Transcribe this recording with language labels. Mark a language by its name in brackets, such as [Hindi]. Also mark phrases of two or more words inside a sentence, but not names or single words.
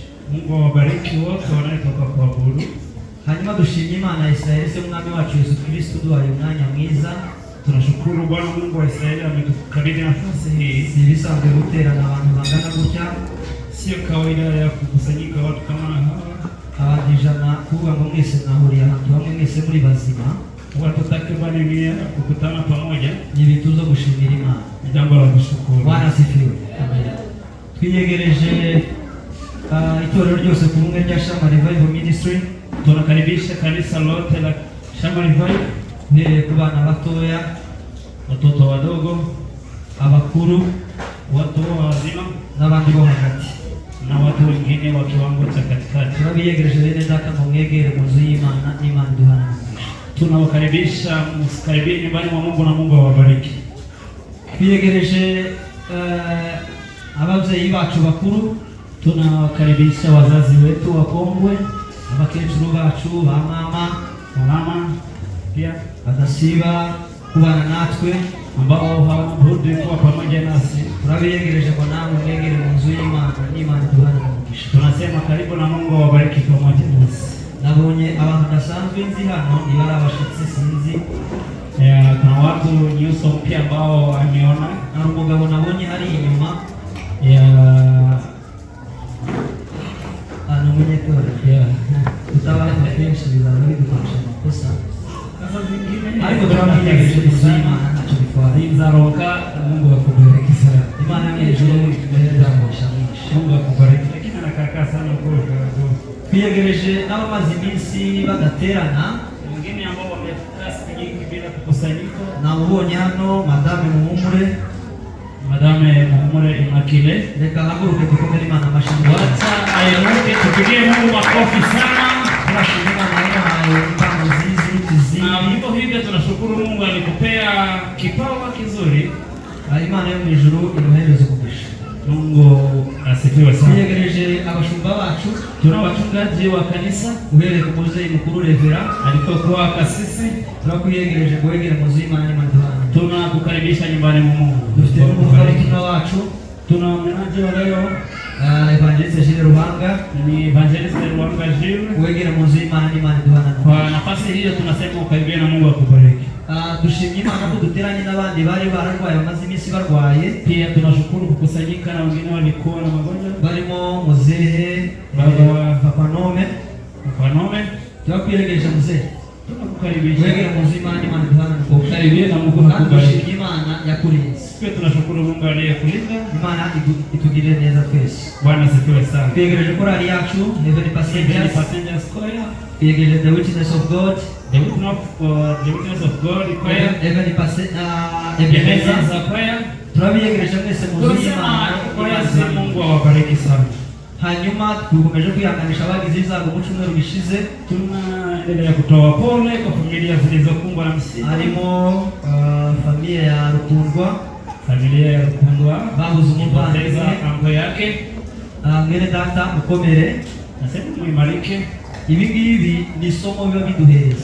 [Swahili] Mungu awabariki wote wanaotoka kuabudu. [Kinyarwanda] Hanyuma dushimye Imana ya Israeli se mwami wacu Yesu Kristo duhaye umwanya mwiza. [Swahili] Tunashukuru Bwana Mungu wa Israeli ametukabidhi nafasi hii. [Kinyarwanda] Si bisanzwe guterana abantu bangana gutya. [Swahili] Sio kawaida ya kukusanyika watu kama hawa. [Kinyarwanda] Abantu ijana kuvuga ngo mwese mwahuriye ahantu hamwe mwese muri bazima. [Swahili] Watu takribani 100 kukutana pamoja. [Kinyarwanda] Ni ibintu byo gushimira Imana. [Swahili] Jambo la kushukuru. Bwana asifiwe. [Kinyarwanda] Amen. Twiyegereje itorero ryose ku bumwe rya Shama Revival Ministry. [Swahili] Tunakaribisha kanisa lote la Shama Revival. [Kinyarwanda] Mbere ku bana batoya, [Swahili] watoto wadogo, [Kinyarwanda] abakuru, [Swahili] watu wazima [Kinyarwanda] n'abandi bo hagati [Swahili] na watu wengine wa kiwango cha katikati. [Kinyarwanda] Turabiyegereje bene data mu mwegere mu nzu y'Imana n'Imana duhana umugisha. [Swahili] Tunawakaribisha msikaribie nyumbani mwa Mungu na Mungu awabariki. [Kinyarwanda] Twiyegereje ababyeyi bacu bakuru. [Swahili] Tunawakaribisha wazazi wetu wakongwe, [Kinyarwanda] abakecuru bacu ba mama [Swahili] pia [Kinyarwanda] badasiba kubana natwe [Swahili] ambao hawarudi kuwa pamoja nasi. [Kinyarwanda] Turabiyegereje ngo namwe mwegere mu nzu y'Imana n'Imana duhana umugisha. [Swahili] Tunasema karibu na Mungu awabariki pamoja nasi. [Kinyarwanda] Nabonye abantu basanzwe nzi hano ibara abashitsi sinzi. [Swahili] Kuna watu nyuso mpya ambao ameona. [Kinyarwanda] Na umugabo nabonye hari inyuma mwenyekore utabara kenshi bizaba bidufasha amakosa. Ariko turabiyegereje mu nzu y'Imana ntacyo bitwara. [Swahili] Inzaroka Mungu akubariki sana. [Kinyarwanda] Imana y'ijuru imuhereza umugisha mwinshi. [Swahili] Mungu akubariki. Lakini anakaa sana huko. [Kinyarwanda] Twiyegereje n'abamaze iminsi badaterana. [Swahili] Wengine ambao wamekaa siku nyingi bila kukusanyika. [Kinyarwanda] Namubonye hano Madame Muhumure. Madame Muhumure Imakile. Reka haguruke dukomere Imana amashyi. [Swahili] Wacha ayemuke tupigie Mungu makofi sana. [Kinyarwanda] Tunashukuru Imana yahaye impano nziza ikizi. [Swahili] Na hivyo hivyo tunashukuru Mungu alikupea kipawa kizuri. [Kinyarwanda] Imana yo mu ijuru imuhereze umugisha. [Swahili] Mungu asifiwe sana. [Kinyarwanda] Twiyegereje abashumba bacu. [Swahili] Tuna wachungaji wa kanisa. [Kinyarwanda] Uhereye ku muzeyi mukuru Revera [Swahili] alipokuwa kasisi. [Kinyarwanda] Turakwiyegereje guhegera mu nzu y'Imana n'Imana duhana. [Swahili] Tunakukaribisha nyumbani mwa Mungu. [Kinyarwanda] Dufite umuvugabutumwa wacu [Swahili] Tuna mnenaji wa leo Evangeliste Gilles Ruhanga, ni Evangeliste Ruhanga Gilles. [Kinyarwanda] wegera mu nzu y'Imana n'Imana iduhana. [Swahili] Kwa nafasi hiyo tunasema ukaribia na Mungu akubariki. [Kinyarwanda] Dushimye Imana ko duteranye n'abandi bari bararwaye bamaze iminsi barwaye. [Swahili] Pia tunashukuru kukusanyika na wengine walikuwa na magonjwa. [Kinyarwanda] Barimo muzehe Papa Nome. Twakwiregeje muzehe. [Swahili] Tunakukaribisha. [Kinyarwanda] Wegera mu nzu y'Imana n'Imana iduhana. [Swahili] Ukaribia na Mungu akubariki. [Kinyarwanda] Imana yakurinze. [Swahili] Pia tunashukuru Mungu aliyekulinda. [Kinyarwanda] Imana itugirire neza twese. [Swahili] Bwana asifiwe sana. [Kinyarwanda] Twegereje korali yacu Heavenly Passengers Choir. Twegereje The Witness of God. The Witness of God choir. Heavenly Ebenezer choir. Turabiyegereje mwese mu nzu y'Imana. [Swahili] Mungu awabariki sana. [Kinyarwanda] Hanyuma dukomeje kwihanganisha abagize ibyago mu cyumweru gishize. [Swahili] Tunaendelea kutoa pole kwa familia zilizokumbwa na msiba. [Kinyarwanda] Harimo familia ya Rukundwa, babuze umuvandimwe [Swahili] ango yake. [Kinyarwanda] Mwene data mukomere. [Swahili] Nasema muimarike. [Kinyarwanda] Ibi ngibi ni isomo biba biduhereza.